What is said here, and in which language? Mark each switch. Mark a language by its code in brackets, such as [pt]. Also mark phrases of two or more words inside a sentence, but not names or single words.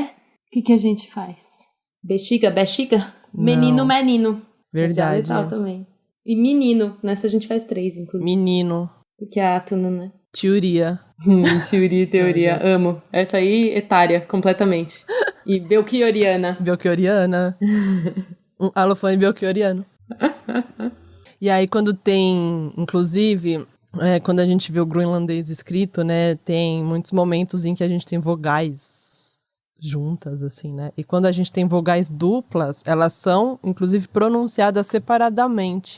[pt] O que a gente faz? Bexiga? Menino, menino. Verdade. É dialetal também. E menino, nessa a gente faz 3, inclusive. Menino. Porque é átono, né? Teoria. Teoria e teoria, amo. Essa aí, etária, completamente. E belchioriana. Um alofone belchioriano. E aí, quando tem, inclusive, quando a gente vê o groenlandês escrito, né, tem muitos momentos em que a gente tem vogais juntas, assim, né? E quando a gente tem vogais duplas, elas são, inclusive, pronunciadas separadamente.